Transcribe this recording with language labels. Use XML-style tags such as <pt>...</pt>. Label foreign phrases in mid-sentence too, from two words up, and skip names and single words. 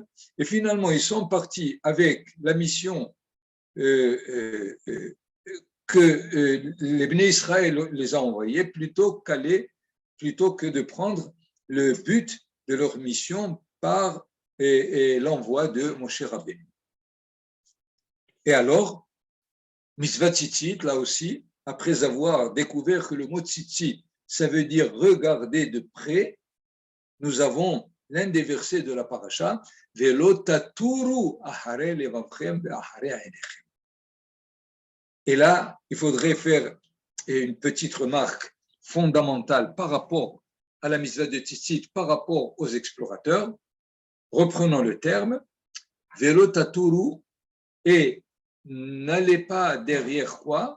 <fr>Et finalement, ils sont partis avec la mission que les Bnei Israël les a envoyés plutôt que de prendre le but de leur mission par l'envoi de Moshe Rabbeinu. Et alors,</fr> <he>מצוות ציצית,</he> <fr>là aussi, après avoir découvert que le mot Tzitzit, ça veut dire regarder de près, nous avons l'un des versets de la paracha,</fr> <he>ולא תתורו אחרי לבבכם ואחרי עיניכם.</he> <fr>Et là, il faudrait faire une petite remarque fondamentale par rapport à la mitzvah de Tzitzit, par rapport aux explorateurs. Reprenons le terme,</fr> <he>ולא תתורו,</he> <fr>et n'allez pas derrière quoi?</fr>